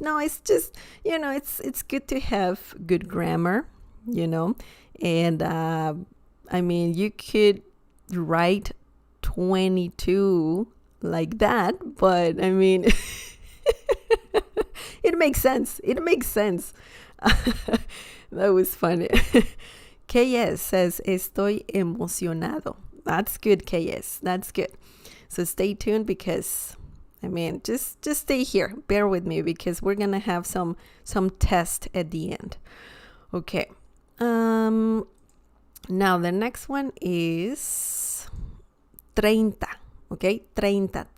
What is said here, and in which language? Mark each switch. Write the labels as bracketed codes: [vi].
[en] No, it's just, it's good to have good grammar, and I mean, you could write 22 like that, but I mean, it makes sense. It makes sense. That was funny. KS says, [es] estoy emocionado. [en] That's good, KS. That's good. So stay tuned because, I mean, just stay here. Bear with me because we're going to have some test at the end. Okay. Now the next one is 30. Okay, 30.